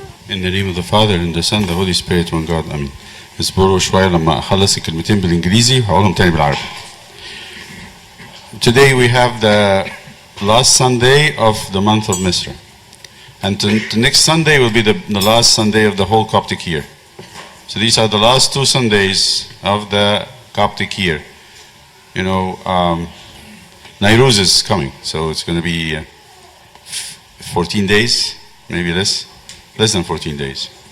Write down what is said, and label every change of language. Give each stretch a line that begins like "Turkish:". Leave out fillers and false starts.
English: In the name of the Father and the Son and the Holy Spirit, one God, Amen.
Arabic: اصبروا شوية لما أخلص الكلمتين بالإنجليزي هقولهم تاني بالعربي.
English: Today we have the last Sunday of the month of Misra. And the next Sunday will be the last Sunday of the whole Coptic year. So these are the last 2 Sundays of the Coptic year. You know, Nairuz is coming, so it's going to be 14 days, maybe less than 14 days.